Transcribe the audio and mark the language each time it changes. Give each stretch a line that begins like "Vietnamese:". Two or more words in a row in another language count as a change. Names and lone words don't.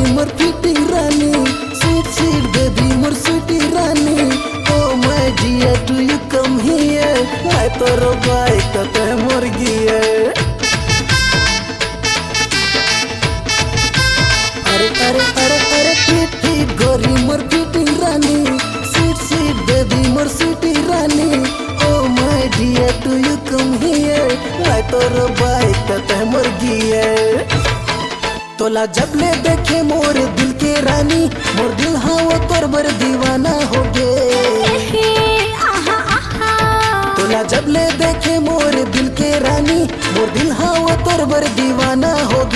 Chhattisgarhi: मोर फिटी रानी,
English: sweet sweet baby
Chhattisgarhi: मोर स्वीटी रानी।
English: oh my dear do you come here,
Chhattisgarhi: मैं तोर बाई कते मोर गियर। अरे अरे अरे अरे
English: fit fit
Chhattisgarhi: गोरी मोर फिटी रानी,
English: sweet sweet baby
Chhattisgarhi: मोर स्वीटी रानी।
English: oh my dear do you come here,
Chhattisgarhi: मैं तोर बाई कते मोर गियर। तोला जब ले देखे मोर दिल के रानी, मोर दिल हाँ वो तोर बर दीवाना हो गे। तोला जब ले देखे मोर दिल के रानी, मोर दिल हाँ वो तोर बर दीवाना हो गे।